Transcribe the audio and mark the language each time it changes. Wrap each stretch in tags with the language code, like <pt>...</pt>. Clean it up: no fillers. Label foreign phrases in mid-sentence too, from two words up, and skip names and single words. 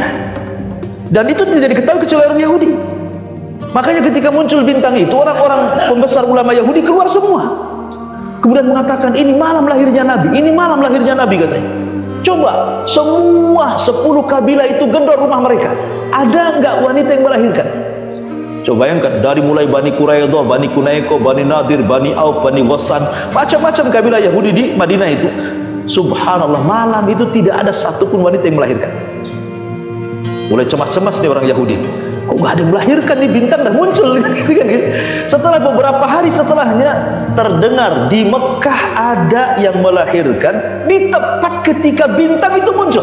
<id>Dan itu tidak diketahui kecuali orang Yahudi. Makanya ketika muncul bintang itu, orang-orang pembesar ulama Yahudi keluar semua. Kemudian mengatakan ini malam lahirnya Nabi, ini malam lahirnya Nabi katanya. Coba semua 10 kabilah itu gendor rumah mereka. Ada enggak wanita yang melahirkan? Coba bayangkan, dari mulai Bani Quraidah, Bani Kunaiko, Bani Nadir, Bani Auf, Bani Ghassan, macam-macam kabilah Yahudi di Madinah itu. Subhanallah, malam itu tidak ada satupun wanita yang melahirkan. Mulai cemas-cemas nih orang Yahudi. Kok gak ada yang melahirkan nih, bintang dah muncul gitu kan. Setelah beberapa hari setelahnya terdengar di Mekah ada yang melahirkan di tepat ketika bintang itu muncul.</id>